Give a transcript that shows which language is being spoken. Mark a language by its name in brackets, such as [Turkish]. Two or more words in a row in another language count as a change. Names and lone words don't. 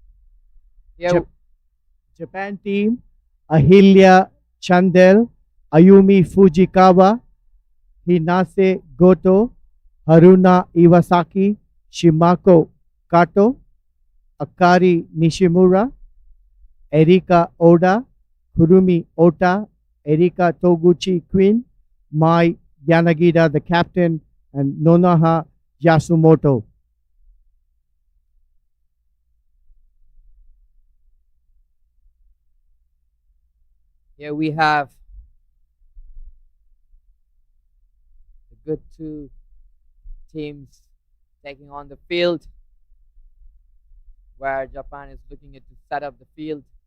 [English] Japan team, Ahilya Chandel, Ayumi Fujikawa, Hinase Goto, Haruna Iwasaki, Shimako Kato, Akari Nishimura, Erika Oda, Kurumi Ota, Erika Toguchi Queen, Mai Yanagida the captain, and Nonaha Yasumoto. Here we have the good two teams taking on the field, where Japan is looking at to set up the field.